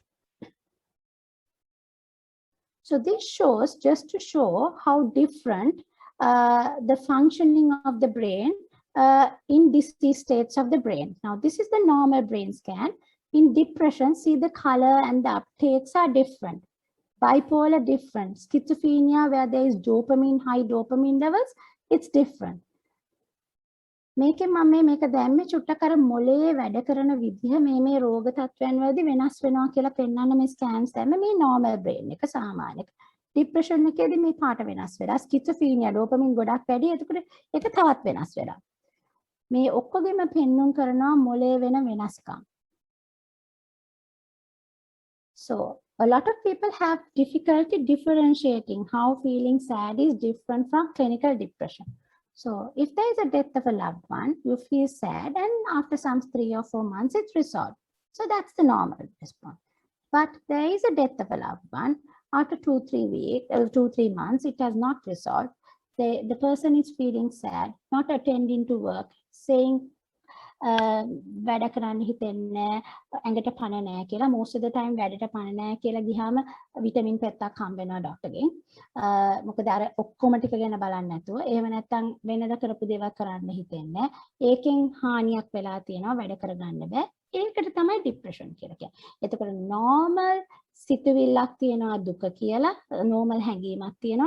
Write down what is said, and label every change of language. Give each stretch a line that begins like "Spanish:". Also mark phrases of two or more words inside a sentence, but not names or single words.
English: So this shows, just to show how different the functioning of the brain in disease states of the brain. Now, this is the normal brain scan. In depression, see the color and the uptakes are different. Bipolar different. Schizophrenia, where there is dopamine, high dopamine levels, it's different.
Sinhala: මේකෙන් මම මේක දැම්මේ චුට්ටක් අර මොලේ වැඩ කරන විදිහ මේ රෝග තත්ත්වයන් වලදී වෙනස් වෙනවා කියලා පෙන්වන්න මේ ස්කෑන්ස් දැම්මේ. මේ
English: normal brain
Sinhala: එක සාමාන්‍ය. depression එකේදී මේ පාට වෙනස් වෙලා,
English: schizophrenia dopamine
Sinhala: ගොඩක් වැඩි. එතකොට ඒක තවත් වෙනස් වෙලා. මේ ඔක්කොගෙම පෙන්වුම් කරනවා මොලේ වෙන වෙනස්කම්.
English: So a lot of people have difficulty differentiating how feeling sad is different from clinical depression. So if there is a death of a loved one, you feel sad, and after some 3 or 4 months, it's resolved. So that's the normal response. But there is a death of a loved one, after 2-3 months, it has not resolved. The person is feeling sad, not attending to work, saying,
Sinhala: වැඩ කරන්න හිතෙන්නේ ඇඟට පණ නැහැ කියලා.
English: most of the time
Sinhala: වැඩට පණ නැහැ කියලා ගියාම විටමින් පෙත්තක් හම්බ වෙනවා ડોක්ටර්ගෙන්. මොකද අර ඔක්කොම ටික ගැන බලන්න නැතුව, එහෙම නැත්නම් වෙනද කරපු දේවල් කරන්න හිතෙන්නේ. ඒකෙන් හානියක් වෙලා තියෙනවා, වැඩ කරගන්න බෑ. ඒකට තමයි ડિප්‍රෙෂන් කියලා කියන්නේ. එතකොට normal සිතුවිල්ලක් තියෙනවා දුක කියලා, normal හැඟීමක් තියෙනවා.